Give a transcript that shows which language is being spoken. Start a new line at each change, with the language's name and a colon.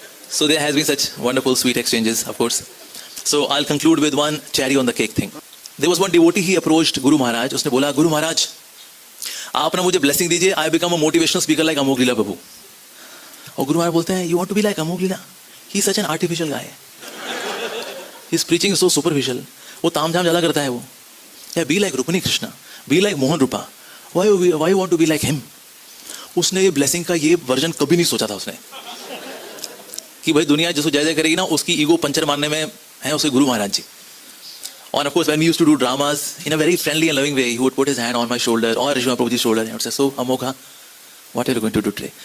English: So there has been such wonderful sweet exchanges, of course. So I'll conclude with one cherry on the cake thing. There was one devotee, he approached Guru Maharaj.
Hindi: उसने बोला गुरु महाराज आप ना मुझे blessing दीजिए,
English: I become a motivational speaker like
Hindi: अमोघ लीला प्रभु। और गुरु महाराज बोलते हैं you want to be like Amogh Leela?
English: He is such an artificial guy. His preaching is so superficial.
Hindi: वो ताम झाम ज़्यादा करता है वो।
English: Yeah, be like Rukmini Krishna, be like Mohan Roopa. Why you want to be like him?
Hindi: उसने ये blessing का ये वर्जन कभी नहीं सोचा था उसने, कि भाई दुनिया जिसको जय जय करेगी ना उसकी ईगो पंचर मारने में है उसके गुरु महाराज जी। और
English: Off course when we used to do dramas in a very friendly and loving way, he would put his hand on my shoulder और Rishi Prabhu ji shoulder and say so Amogha what are you going to do today?